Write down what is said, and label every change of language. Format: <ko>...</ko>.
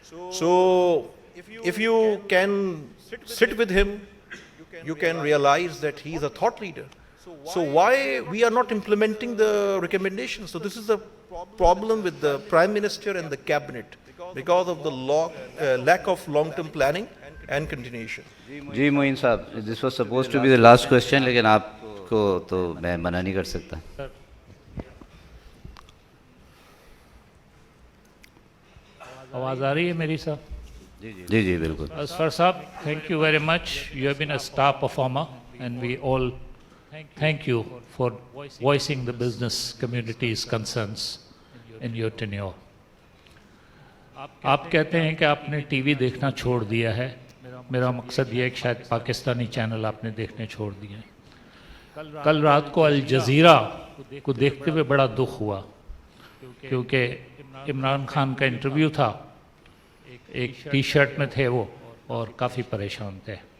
<en>So if you can sit with him, you can realize that he is a thought leader. So why we are not implementing the recommendations? So this is the problem with the Prime Minister and the Cabinet, because of the lack of long-term planning and continuation.</en> <hi>जी मोइन साहब,</hi> <en>this was suppose to be the last question,</en> <hi>लेकिन आपको तो मैं मना नहीं कर सकता. आवाज़ आ रही है मेरी साहब? जी जी बिल्कुल.</hi> <en>Azfar sahab, thank you very much. You have been a star performer, and we all thank you for voicing the business community's concerns in your tenure.</en> <hi>आप कहते हैं कि आपने टीवी देखना छोड़ दिया है. मेरा मकसद ये है कि शायद पाकिस्तानी चैनल आपने देखने छोड़ दिए हैं. कल रात को अल जज़ीरा को देखते हुए बड़ा दुख हुआ, क्योंकि इमरान खान का इंटरव्यू था, एक टी शर्ट में थे वो और काफ़ी परेशान थे.</hi>